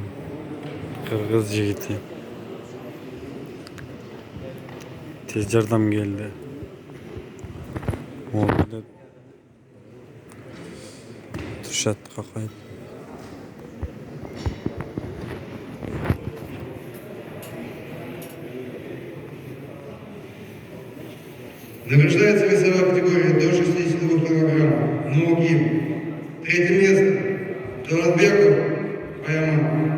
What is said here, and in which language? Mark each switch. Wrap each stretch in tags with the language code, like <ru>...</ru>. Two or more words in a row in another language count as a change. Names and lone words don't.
<ky>Кыргыз жигити. Тез жардам келди. Олду турушат какайып.</ky> <ru>Награждается весовая категория до 62 килограмм. Ноги. Третье место Туратбеков Аяман.</ru>